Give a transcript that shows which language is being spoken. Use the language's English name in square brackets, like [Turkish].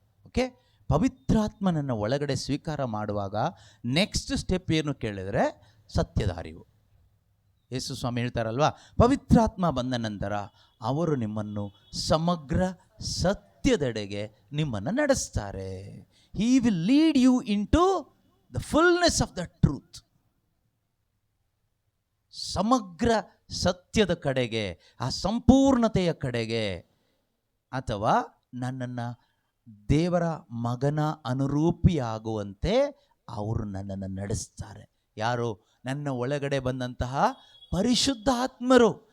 [Kannada] Okay, ಪವಿತ್ರಾತ್ಮನನ್ನು ಒಳಗಡೆ ಸ್ವೀಕಾರ ಮಾಡುವಾಗ [English] next step [Kannada] ಏನು ಕೇಳಿದರೆ ಸತ್ಯದ ಅರಿವು. ಯೇಸು ಸ್ವಾಮಿ ಹೇಳ್ತಾರಲ್ವಾ, ಪವಿತ್ರಾತ್ಮ ಬಂದ ನಂತರ ಅವರು ನಿಮ್ಮನ್ನು ಸಮಗ್ರ ಸತ್ಯದೆಡೆಗೆ ನಿಮ್ಮನ್ನು ನಡೆಸ್ತಾರೆ. [English] He will lead you into the fullness of the truth. [Kannada] ಸಮಗ್ರ ಸತ್ಯದ ಕಡೆಗೆ, ಆ ಸಂಪೂರ್ಣತೆಯ ಕಡೆಗೆ, ಅಥವಾ ನನ್ನನ್ನು ದೇವರ ಮಗನ ಅನುರೂಪಿಯಾಗುವಂತೆ ಅವರು ನನ್ನನ್ನು ನಡೆಸ್ತಾರೆ. ಯಾರು? ನನ್ನ ಒಳಗಡೆ ಬಂದಂತಹ ಪರಿಶುದ್ಧ ಆತ್ಮರು.